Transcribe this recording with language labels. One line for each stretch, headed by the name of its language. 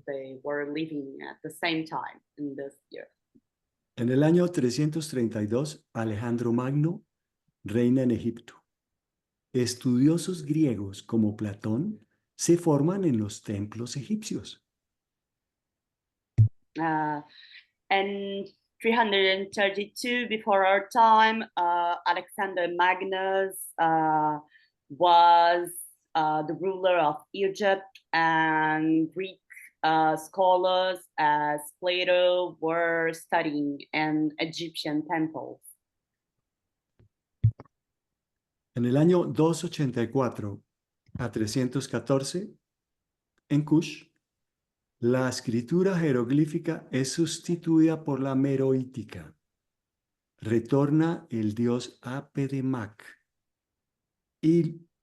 English: They were living at the same time in this year.
Spanish: En el año 332, Alejandro Magno reina en Egipto. Estudiosos griegos como Platón se forman en los templos egipcios.
English: And 332 before our time, Alexander Magnus was the ruler of Egypt, and Greek scholars as Plato were studying in Egyptian temples.
Spanish: En el año 284 a 314, en Kush, la escritura jeroglífica es sustituida por la meroítica. Retorna el dios Apedemak y